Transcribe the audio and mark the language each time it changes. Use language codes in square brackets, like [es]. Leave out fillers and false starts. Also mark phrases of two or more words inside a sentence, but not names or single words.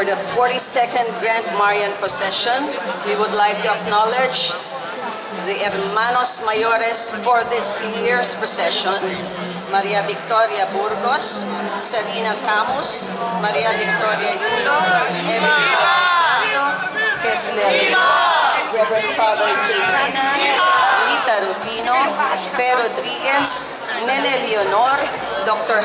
[en] the 42nd Grand Marian Procession, we would like to acknowledge the Hermanos Mayores for this year's procession: Maria Victoria Burgos, Sarina Camus, Maria Victoria Yulo, Emily Rosario, Kessler Rico, Reverend Father J. Pina, Arlita Rufino, Fe Rodriguez, Nene Leonor, Dr.